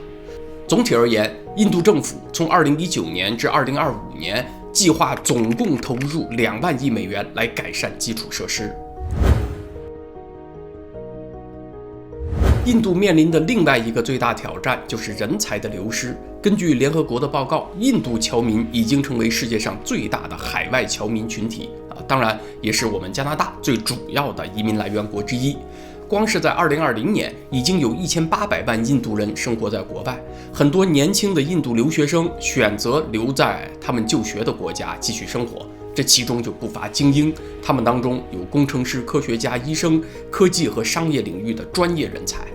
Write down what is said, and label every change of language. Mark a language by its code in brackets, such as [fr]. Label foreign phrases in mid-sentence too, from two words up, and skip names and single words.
[zh] 總體而言，印度政府從2019年至2025年計劃總共投入2萬億美元來改善基礎設施。印度面臨的另外一個最大挑戰就是人才的流失。根據聯合國的報告，印度僑民已經成為世界上最大的海外僑民群體當然也是我們加拿大最主要的移民來源國之一。光是在2020年，已經有1800万印度人生活在国外。很多年輕的印度留學生選擇留在他們就學的国家繼續生活，這其中就不乏精英，他們當中有工程師、科学家、醫生、科技和商業領域的專業人才。